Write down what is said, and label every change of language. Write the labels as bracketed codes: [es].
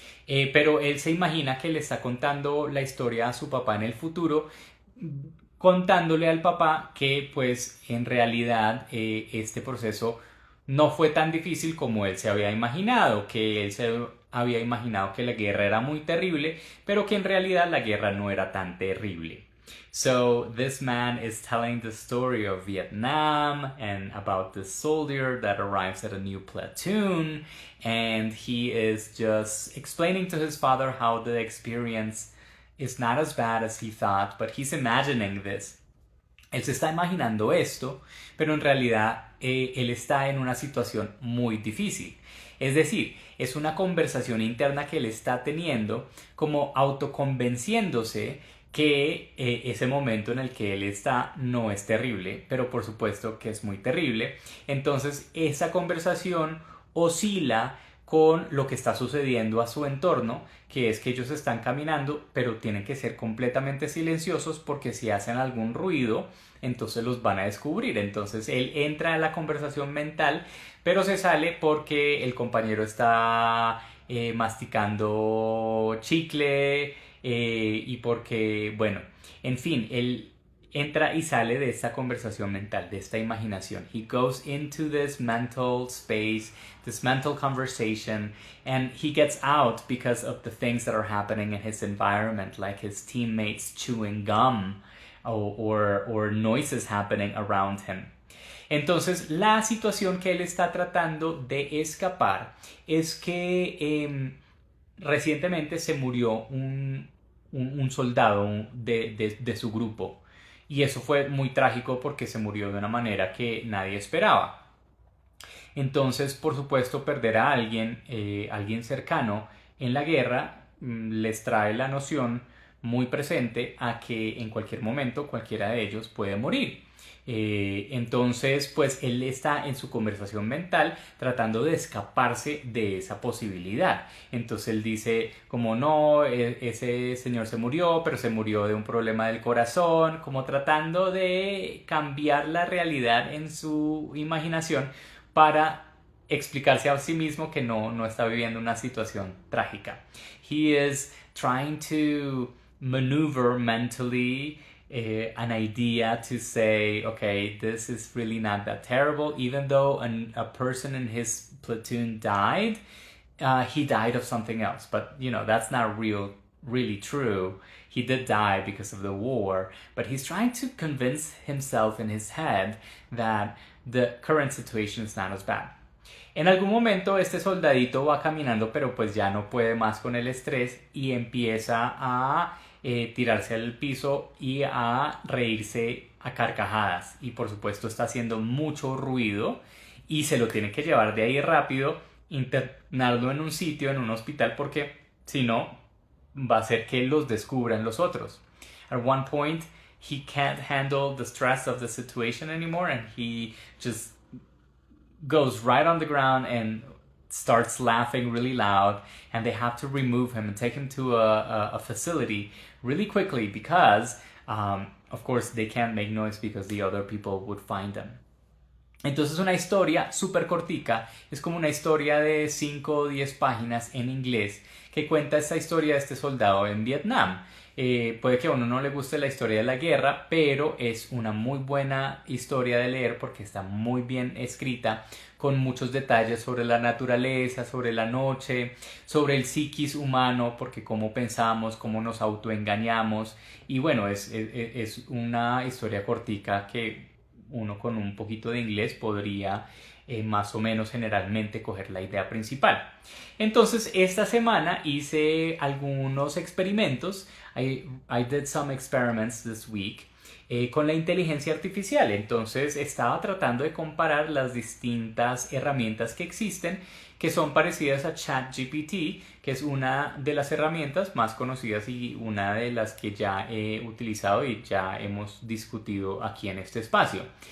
[es] Pero él se imagina que le está contando la historia a su papá en el futuro, contándole al papá que pues en realidad este proceso no fue tan difícil como él se había imaginado, que él se había imaginado que la guerra era muy terrible, pero que en realidad la guerra no era tan terrible. [en] So this man is telling the story of Vietnam and about this soldier that arrives at a new platoon, and he is just explaining to his father how the experience is not as bad as he thought, but he's imagining this. [es] Él se está imaginando esto, pero en realidad él está en una situación muy difícil. Es decir, es una conversación interna que él está teniendo, como autoconvenciéndose que ese momento en el que él está no es terrible, pero por supuesto que es muy terrible. Entonces esa conversación oscila con lo que está sucediendo a su entorno, que es que ellos están caminando, pero tienen que ser completamente silenciosos porque si hacen algún ruido, entonces los van a descubrir. Entonces él entra en la conversación mental, pero se sale porque el compañero está masticando chicle y porque, bueno, en fin, él entra y sale de esta conversación mental, de esta imaginación. [en] He goes into this mental space, this mental conversation, and he gets out because of the things that are happening in his environment, like his teammates chewing gum or noises happening around him. [es] Entonces, la situación que él está tratando de escapar es que recientemente se murió un soldado de su grupo. Y eso fue muy trágico porque se murió de una manera que nadie esperaba. Entonces, por supuesto, perder a alguien, alguien cercano en la guerra, les trae la noción muy presente a que en cualquier momento cualquiera de ellos puede morir. Entonces, pues él está en su conversación mental tratando de escaparse de esa posibilidad. Entonces él dice, como no, ese señor se murió, pero se murió de un problema del corazón, como tratando de cambiar la realidad en su imaginación para explicarse a sí mismo que no está viviendo una situación trágica. [en] He is trying to maneuver mentally an idea to say, okay, this is really not that terrible, even though a person in his platoon died. He died of something else, but you know that's not really true. He did die because of the war, but he's trying to convince himself in his head that the current situation is not as bad. [es] En algún momento este soldadito va caminando, pero pues ya no puede más con el estrés y empieza a tirarse al piso y a reírse a carcajadas. Y por supuesto está haciendo mucho ruido y se lo tiene que llevar de ahí rápido, internarlo en un sitio, en un hospital, porque si no va a hacer que los descubran los otros. [en] At one point, he can't handle the stress of the situation anymore and he just goes right on the ground and starts laughing really loud, and they have to remove him and take him to a facility really quickly because of course they can't make noise because the other people would find them. [es] Entonces una historia súper cortica, es como una historia de 5 o 10 páginas en inglés que cuenta esta historia de este soldado en Vietnam. Puede que a uno no le guste la historia de la guerra, pero es una muy buena historia de leer porque está muy bien escrita, con muchos detalles sobre la naturaleza, sobre la noche, sobre el psiquis humano, porque cómo pensamos, cómo nos autoengañamos. Y bueno, es una historia cortica que uno con un poquito de inglés podría más o menos generalmente coger la idea principal. Entonces esta semana hice algunos experimentos. [en] I did some experiments this week [es] con la inteligencia artificial. Entonces estaba tratando de comparar las distintas herramientas que existen, que son parecidas a ChatGPT, que es una de las herramientas más conocidas y una de las que ya he utilizado y ya hemos discutido aquí en este espacio.